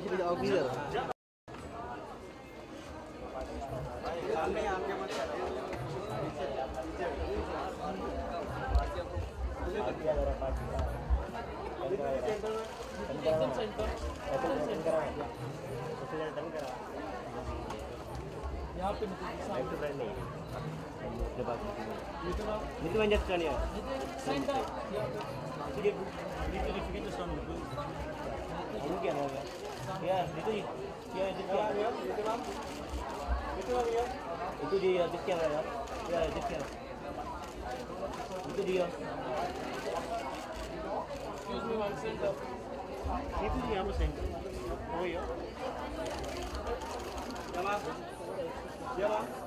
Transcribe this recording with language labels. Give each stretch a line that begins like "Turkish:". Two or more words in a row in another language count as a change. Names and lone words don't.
Hindi: एकदम सेंटर यहाँ पे सेंटर
Indonesian: itu dia dikit ya dikit itu dia
English: excuse me one center
Indonesian: itu dia apa center oh ya jawab jawab